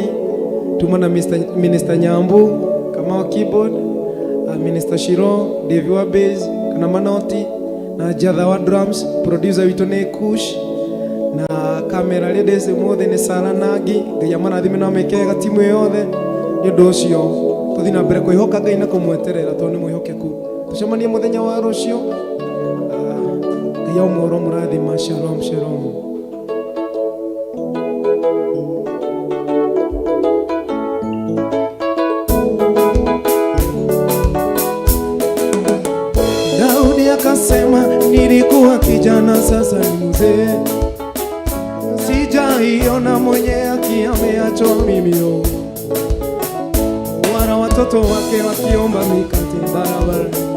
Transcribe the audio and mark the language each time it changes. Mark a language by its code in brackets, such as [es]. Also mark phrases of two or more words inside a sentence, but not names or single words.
[ki] Tuma na Minister Nyambu kama wa keyboard, Minister Shiro, Devi wa bass, kana Manoti na Jatha wa drums, producer witũ nĩ Kush na [en] camera ladies [ki] mothe nĩ Sara Nagi. Ngai amarathime na mekega timu yothe. Nĩ ũndũ ũcio tũthiĩ na mbere kwĩhoka Ngai na kũmweterera tondũ nĩ mwĩhokeku. Tũcemanie mũthenya wa rũciũ. Ngai amũro mũrathima. [he] Shalom shalom. [sw] Akasema nilikuwa kijana sasa ni mzee, sijaiona mwenye haki ameachwa mimi, wala watoto wake wakiomba mikate barabara.